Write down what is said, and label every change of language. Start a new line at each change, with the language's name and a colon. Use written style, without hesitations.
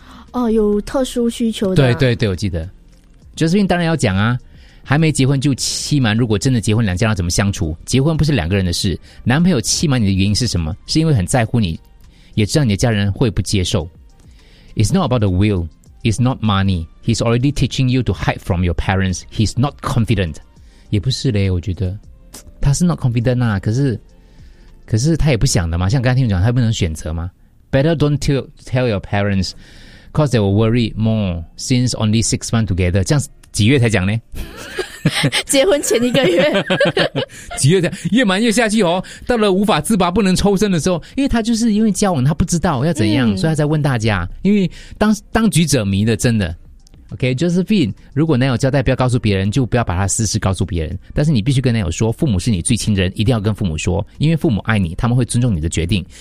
Chinese: 哦，有特殊需求的。对对对，我记得。Josephine当然要讲啊，还没结婚就欺瞒，如果真的结婚两家要怎么相处？结婚不是两个人的事，男朋友欺瞒你的原因是什么？是因为很在乎你，也知道你的家人会不接受。
English: It's not about the will. It's not money. He's already teaching you to hide from your parents. He's not confident.
Chinese: 也不是嘞，我觉得他是
English: not confident
Chinese: 啊。可是他也不想的嘛。像刚才听你讲，他不能选择吗？
English: Better don't tell your parents. cause they were worried more since only 6 months together.
Chinese: 这样几月才讲呢？结婚前一个月几月的越瞒越下去哦，到了无法自拔不能抽身的时候，因为他就是因为交往他不知道要怎样，所以他在问大家，因为当局者迷的，真的。 OK， Josephine， 如果男友交代不要告诉别人，就不要把他私事告诉别人，但是你必须跟男友说，父母是你最亲的人，一定要跟父母说，因为父母爱你，他们会尊重你的决定。